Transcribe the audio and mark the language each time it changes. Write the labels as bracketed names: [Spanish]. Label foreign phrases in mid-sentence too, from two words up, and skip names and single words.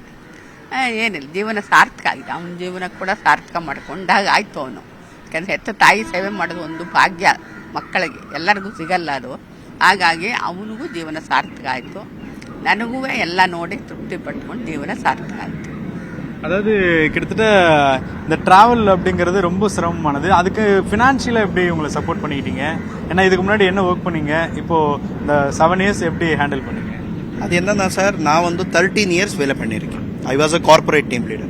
[Kannada] ಏನಿಲ್ಲ, ಜೀವನ ಸಾರ್ಥಕ ಆಗಿದೆ. ಅವನ ಜೀವನ ಕೂಡ ಸಾರ್ಥಕ ಮಾಡ್ಕೊಂಡಾಗ ಆಯಿತು ಅವನು. ಯಾಕಂದರೆ ಹೆತ್ತ ತಾಯಿ ಸೇವೆ ಮಾಡೋದು ಒಂದು ಭಾಗ್ಯ ಮಕ್ಕಳಿಗೆ, ಎಲ್ಲರಿಗೂ ಸಿಗಲ್ಲ ಅದು. ಹಾಗಾಗಿ ಅವನಿಗೂ ಜೀವನ ಸಾರ್ಥಕ ಆಯಿತು, ನನಗೂ ಎಲ್ಲ ನೋಡಿ ತೃಪ್ತಿ ಪಟ್ಕೊಂಡು ಜೀವನ ಸಾರ್ಥಕ ಆಯಿತು. [Tamil] அதாவது கிட்டத்தட்ட இந்த டிராவல் அப்படிங்கிறது ரொம்ப சிரமமானது. அதுக்கு ஃபினான்ஷியலாக எப்படி உங்களை சப்போர்ட் பண்ணிக்கிட்டீங்க? ஏன்னா இதுக்கு முன்னாடி என்ன ஒர்க் பண்ணீங்க, இப்போ இந்த 7 இயர்ஸ் எப்படி ஹேண்டில் பண்ணீங்க? அது என்னன்னா சார், நான் வந்து 13 இயர்ஸ் வேலை பண்ணியிருக்கேன். [English] I was a corporate team leader.